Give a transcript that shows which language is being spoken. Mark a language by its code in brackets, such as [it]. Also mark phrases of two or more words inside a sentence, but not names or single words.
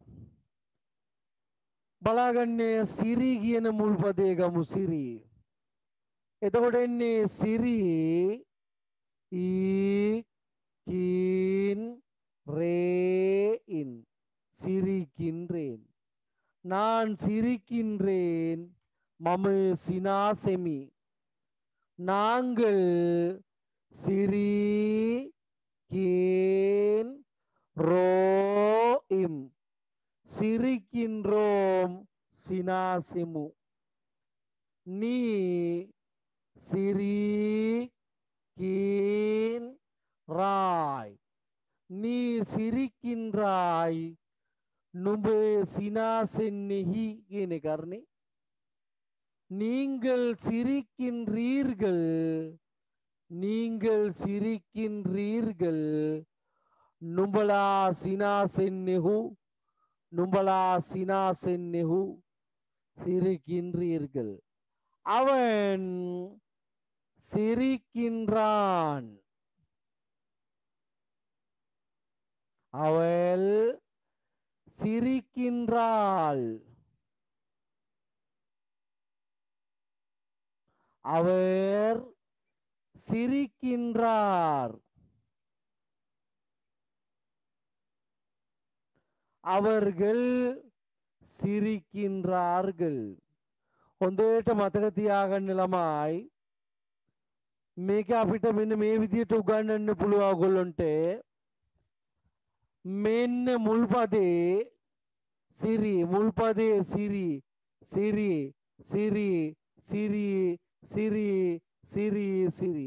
[si] බලාගන්නේ සිරි කියන මුල් පදේ ගමු සිරි. එතකොට එන්නේ සිරි ඊ කින් රේන්. [ta] සිරිකින්රේන්. நான் சிரிக்கின்றேன். [si] මම සිනාසෙමි. [ta] நாங்கள் சிரிக்கின்றோம். சிரிக்கின்றோம் சினாசெமு. நீ சிரிக்கின்றாய். நீ சிரிக்கின்றாய். [si] නුඹ සිනාසෙන්නේහි කියන කරන්නේ. [ta] நீங்கள் சிரிக்கின்றீர்கள். நீங்கள் சிரிக்கின்றீர்கள். [si] නුඹලා සිනාසෙන්නේහු. නුඹලා සිනාසෙන්නේහු. [ta] சிரிக்கின்றீர்கள். அவன் சிரிக்கின்றான். அவள் சிரிக்கின்றாள். அவர் சிரிக்கின்றார். அவர்கள் සිරිකින්රාර්ගල්. [si] හොඳට මතක තියාගන්න ළමයි. මේක අපිට මෙන්න මේ විදිහට උගන්වන්න පුළුවන් ඔයගොල්ලන්ට. මෙන්න මුල් පදේ සිරි, මුල් පදේ සිරි, සිරි, සිරි, සිරි, සිරි, සිරි, සිරි.